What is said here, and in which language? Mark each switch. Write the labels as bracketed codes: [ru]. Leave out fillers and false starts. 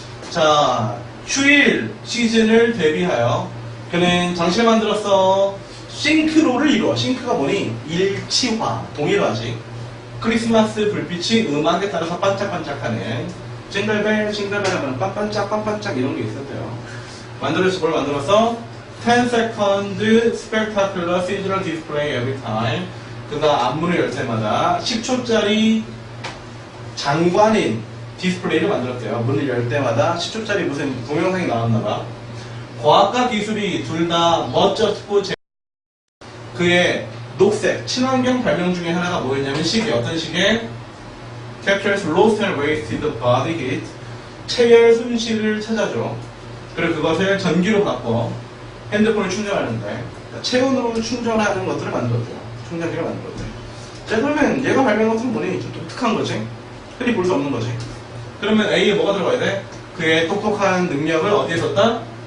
[ko] 자, 휴일 시즌을 대비하여 그는 장치를 만들었어. 싱크로를 이루어. 싱크가 뭐니? 일치화, 동일화지. 크리스마스 불빛이 음악에 따라서 반짝반짝하는 징글벨 징글벨 하면 빤빤짝 이런 게 있었대요. 만들었어. 뭘 만들었어? [en] 10 second spectacular seasonal display every time. [ko] 그가 앞문을 열 때마다 10초짜리 장관인 디스플레이를 만들었대요. 문을 열 때마다 10초짜리 무슨 동영상이 나왔나봐. 과학과 기술이 둘 다 멋졌고 그의 녹색 친환경 발명 중에 하나가 뭐였냐면 시계. 어떤 시계? [en] Captures lost and wasted body heat. [ko] 체열 손실을 찾아줘. 그리고 그것을 전기로 바꿔 핸드폰을 충전하는데, 체온으로 충전하는 것들을 만들었대요. 충전기를 만들었대요. 자, 그러면 얘가 발명한 것은 뭐니? 좀 독특한 거지. 흔히 볼 수 없는 거지. 그러면 A에 뭐가 들어가야 돼? 그의 똑똑한 능력을 어디에 썼다?